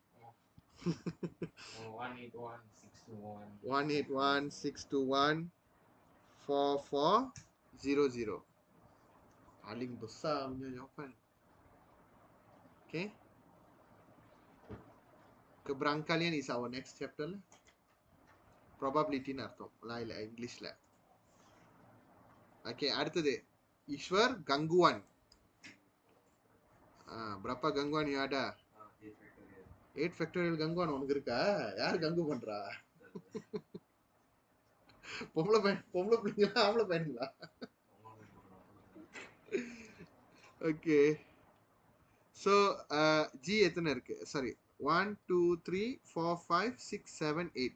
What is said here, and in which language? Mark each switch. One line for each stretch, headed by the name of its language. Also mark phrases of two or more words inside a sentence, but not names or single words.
Malay: 181, 621, 4400. Paling besar punya jawapan.
English: Okay. Keberangkalian is our next chapter lah.
Tamil: Probability அர்த்தம் இல்ல இங்கிலீஷ்ல. Okay, அடுத்தது ஈஸ்வர் கங்குவான்.
Malay: berapa gangguan yang ada?
Tamil: 8 factorial gangguan உனக்கு இருக்கா? யார் கங்கு பண்றா? பொம்பளை பிள்ளைங்களா ஆம்பளை பையனுங்களா? ஓகே ஸோ ஜி எத்தனை இருக்கு? சாரி 1 2 3 4 5 6 7 8.